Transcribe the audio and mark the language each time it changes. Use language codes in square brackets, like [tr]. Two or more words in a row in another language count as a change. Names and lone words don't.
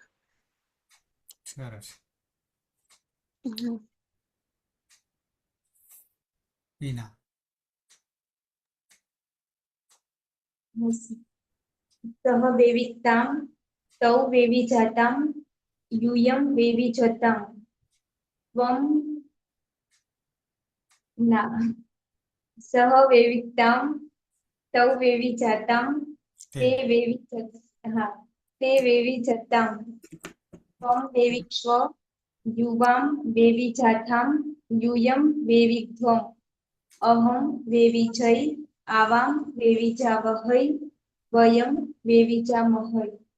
[gu] સરસ. હમ. હિના. [sa] સહ વેવિકતામ તૌ વેવિજાતામ यूयं वेविजताम त्वं ના સહ વેવિકતામ તૌ વેવિજાતામ તે વેવિજતામ ત્વં વેવિક્ષ્વ યુવાં વેવિજાથામ यूयं વેવિગ્ધ્વમ અહં વેવિજય આવાં વેવિજાવહૈ વયં વેવિજામહૈ.